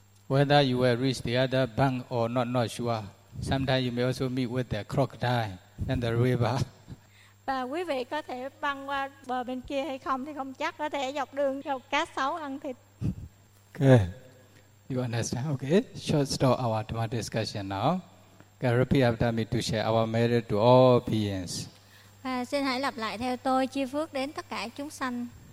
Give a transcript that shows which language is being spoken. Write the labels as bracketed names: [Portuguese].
[English] Whether you will reach the other bank or not sure. Sometimes you may also meet with the crocodile and the river. [Vietnamese] Và quý vị có thể băng qua bờ bên kia hay không thì không chắc, có thể dọc đường gặp cá sấu ăn thịt. [English] Okay. You understand? Okay. Short stop our Dhamma discussion now. Can repeat after me to share our merit to all beings. [Vietnamese] Và xin hãy lặp lại theo tôi, chia phước đến tất cả chúng sanh.